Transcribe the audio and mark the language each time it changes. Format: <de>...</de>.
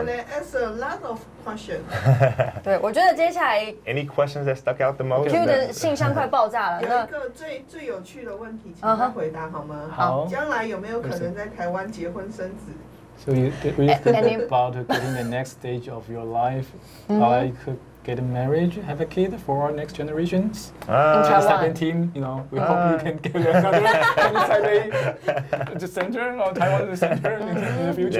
<en>And that's a lot of questions.</en> <zh>对，我觉得接下来</zh> <en>Any questions that stuck out the most?</en> <zh>Q 的信箱快爆炸了。有那一个最有趣的问题，请他回答好吗？好将来有没有可能在台湾结婚生子？</zh> <en>So you think about getting the next stage of your life, like get married, have a kid for our next generations. Taiwan. 17, we hope you can get another Taipei the center or Taiwan the center in the future.</en>